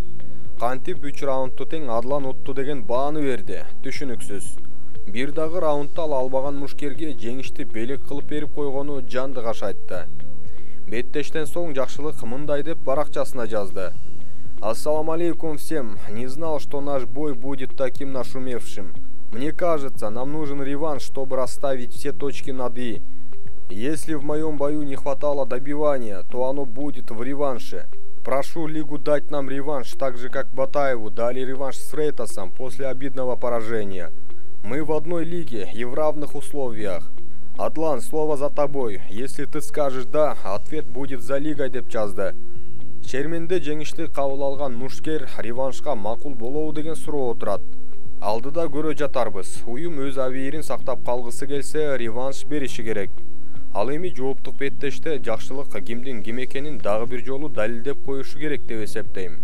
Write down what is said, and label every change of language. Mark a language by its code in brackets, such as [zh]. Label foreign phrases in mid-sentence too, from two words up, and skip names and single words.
[ky] Кантип 3 раундту тең Адлан утту деген бааны берди, түшүнүксүз. Бир дагы раундта албаган мушкерге жеңишти белек кылып берип койгону жанды кашайтты. Беттештен соң Жакшылык мындай деп баракчасына жазды. [ar] السلام عليكم всем. [ru] Не знал, что наш бой будет таким нашумевшим. Мне кажется, нам нужен реванш, чтобы расставить все точки над «и». Если в моем бою не хватало добивания, то оно будет в реванше. Прошу лигу дать нам реванш, так же как Батаеву дали реванш с Фрейтасом после обидного поражения. Мы в одной лиге и в равных условиях. Адлан, слово за тобой. Если ты скажешь «да», ответ будет за лигой [ky] деп жазды. Шерменде жеңишти кабыл алган мушкер реваншка макул болобу деген суроо отурат. Алдыда көрө жатарбыз. Уюм өз абийирин сактап калгысы келсе, реванш бериши керек. Ал эми жооптук беттеште жакшылык кимдин ким экенин дагы бир жолу далилдеп коюшу керек деп эсептейм.